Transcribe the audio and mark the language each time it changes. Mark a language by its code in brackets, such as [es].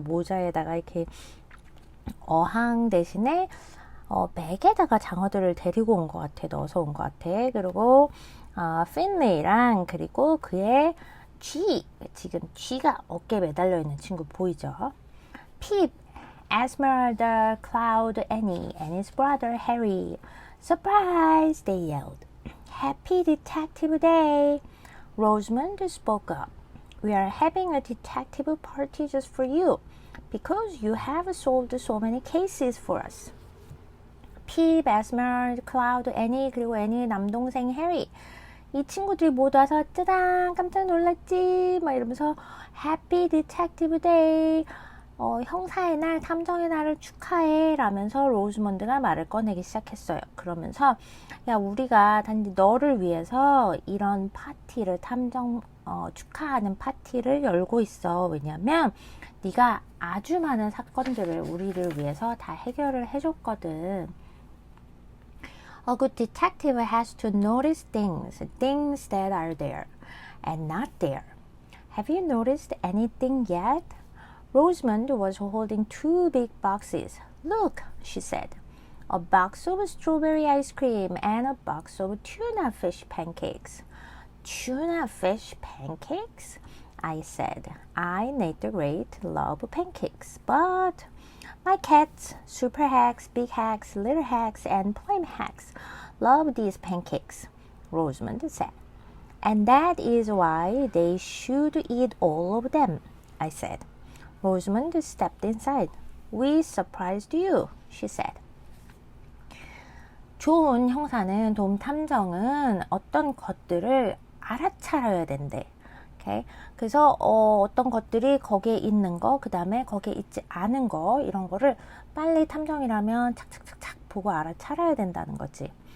[ko] 모자에다가 이렇게 어항 대신에 맥에다가 장어들을 데리고 온 것 같아. 넣어서 온 것 같아. 그리고 핀레이랑 그리고 그의 쥐, 지금 쥐가 어깨에 매달려 있는 친구 보이죠? [en] Pip, Esmeralda, Cloud, Annie, and his brother Harry. Surprise! They yelled. Happy Detective Day! Rosamond spoke up. We are having a detective party just for you, because you have solved so many cases for us. [ko] Pip, Esmeralda, Cloud, Annie, 그리고 애니의 남동생 해리. 이 친구들이 모두 와서 짜잔 깜짝 놀랐지 막 이러면서 [en] Happy Detective Day [ko] 형사의 날, 탐정의 날을 축하해 라면서 로즈먼드가 말을 꺼내기 시작했어요. 그러면서 야 우리가 단지 너를 위해서 이런 파티를 축하하는 파티를 열고 있어. 왜냐면 네가 아주 많은 사건들을 우리를 위해서 다 해결을 해줬거든. [en] A good detective has to notice things that are there and not there. Have you noticed anything yet? Rosamond was holding 2 big boxes. Look, she said. A box of strawberry ice cream and a box of tuna fish pancakes. tuna fish pancakes? I said. I, Nate the Great, love pancakes, but my cats, Super Hacks, Big Hacks, Little Hacks, and Plain Hacks love these pancakes, Rosamond said. And that is why they should eat all of them, I said. Rosamond stepped inside. We surprised you, she said. [ko] 좋은 형사는 도움 탐정은 어떤 것들을 알아차려야 된대. [en] Okay? [ko] 그래서 어떤 것들이 거기에 있는 거, 그 다음에 거기에 있지 않은 거 이런 거를 빨리 탐정이라면 착착착착 보고 알아차려야 된다는 거지.